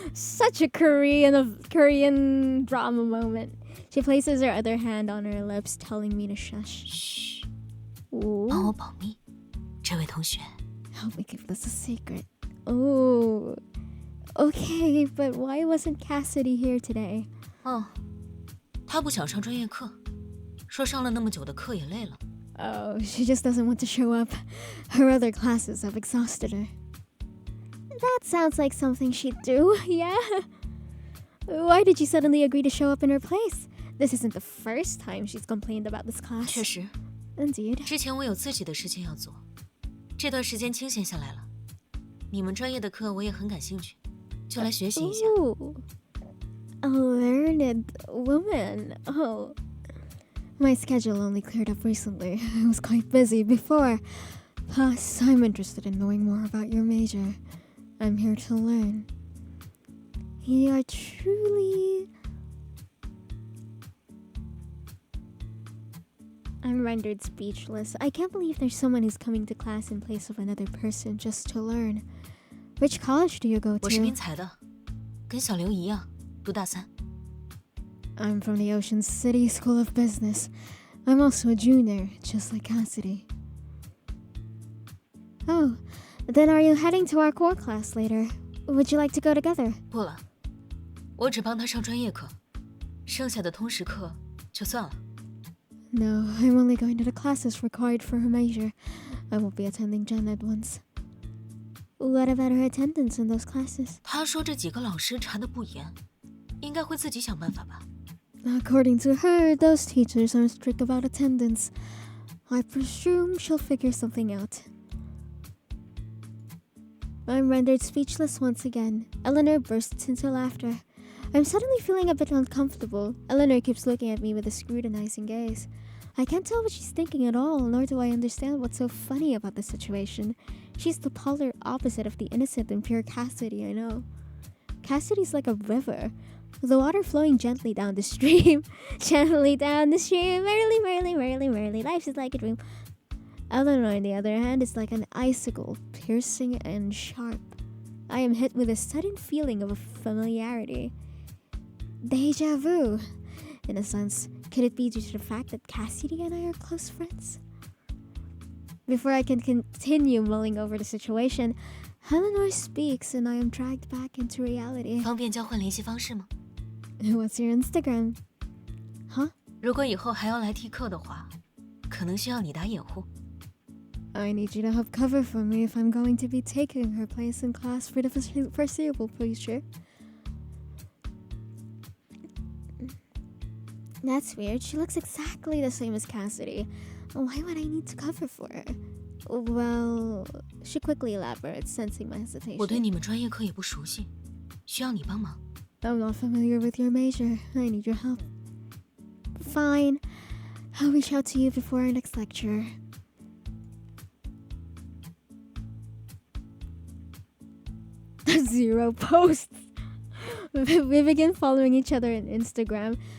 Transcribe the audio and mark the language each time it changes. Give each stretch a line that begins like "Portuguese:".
English: Such a Korean drama moment. She places her other hand on her lips, telling me to shush.
Chinese: 嘘， Ooh. 帮我保密，这位同学。
English: Help me keep this a secret. Oh. Okay, but why wasn't Cassidy here today?
Chinese: 哦，他不想上专业课，说上了那么久的课也累了。
English: Oh, she just doesn't want to show up. Her other classes have exhausted her. That sounds like something she'd do, yeah? Why did you suddenly agree to show up in her place? This isn't the first time she's complained about this class.
Chinese: 确实，
English: Indeed.
Chinese: 之前我有自己的事情要做，这段时间清闲下来了。你们专业的课我也很感兴趣，就来学习一下。
English: Ooh. A learned woman. Oh. My schedule only cleared up recently. I was quite busy before. Plus, I'm interested in knowing more about your major. I'm here to learn. You are truly... I'm rendered speechless. I can't believe there's someone who's coming to class in place of another person just to learn. Which college do you go
Chinese: 我是
English: to?
Chinese: 滨财的，跟小刘一样，读大三。
English: I'm from the Ocean City School of Business. I'm also a junior, just like Cassidy. Oh, then are you heading to our core class later? Would you like to go together?
Chinese: 不了，我只帮他上专业课，剩下的通识课就算了。
English: No, I'm only going to the classes required for her major. I won't be attending gen ed ones. What about her attendance in those classes?
Chinese: 他说这几个老师查得不严，应该会自己想办法吧。
English: According to her, those teachers aren't strict about attendance. I presume she'll figure something out. I'm rendered speechless once again. Eleanor bursts into laughter. I'm suddenly feeling a bit uncomfortable. Eleanor keeps looking at me with a scrutinizing gaze. I can't tell what she's thinking at all, nor do I understand what's so funny about the situation. She's the polar opposite of the innocent and pure Cassidy I know. Cassidy's like a river, the water flowing gently down the stream. Gently down the stream, merrily, merrily, merrily, merrily. Life is like a dream. Eleanor, on the other hand, is like an icicle, piercing and sharp. I am hit with a sudden feeling of familiarity. Deja vu. In a sense, could it be due to the fact that Cassidy and I are close friends? Before I can continue mulling over the situation, Eleanor speaks and I am dragged back into reality.
Chinese: 方便交换联系方式吗？
English: What's your Instagram? Huh?
Chinese: 如果以后还要来替课的话，可能需要你打掩护。
English: I need you to help cover for me if I'm going to be taking her place in class for the foreseeable future. That's weird. She looks exactly the same as Cassidy. Why would I need to cover for her? Well, she quickly elaborates, sensing my hesitation.
Chinese: 我对你们专业课也不熟悉，需要你帮忙。
English: I'm not familiar with your major. I need your help. Fine. I'll reach out to you before our next lecture. Zero posts. We begin following each other on Instagram.